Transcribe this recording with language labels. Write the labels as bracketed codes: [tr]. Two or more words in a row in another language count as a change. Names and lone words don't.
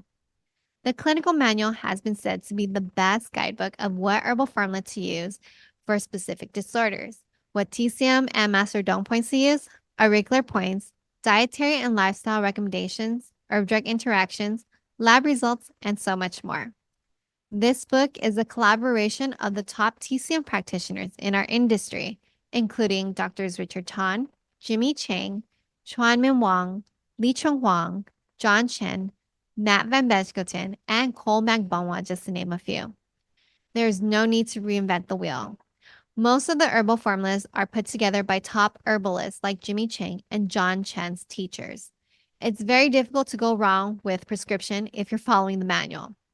[en] The clinical manual has been said to be the best guidebook of what herbal formula to use for specific disorders, what TCM and Master Dome points to use, auricular points, dietary and lifestyle recommendations, herb drug interactions, lab results, and so much more. This book is a collaboration of the top TCM practitioners in our industry, including Drs. Richard Tan, Jimmy Chang, Chuanmin Wang, Li Cheng Huang, John Chen, Nat Van Beskoten, and Cole Magbonwa, just to name a few. There's no need to reinvent the wheel. Most of the herbal formulas are put together by top herbalists like Jimmy Chang and John Chen's teachers. It's very difficult to go wrong with prescription if you're following the manual.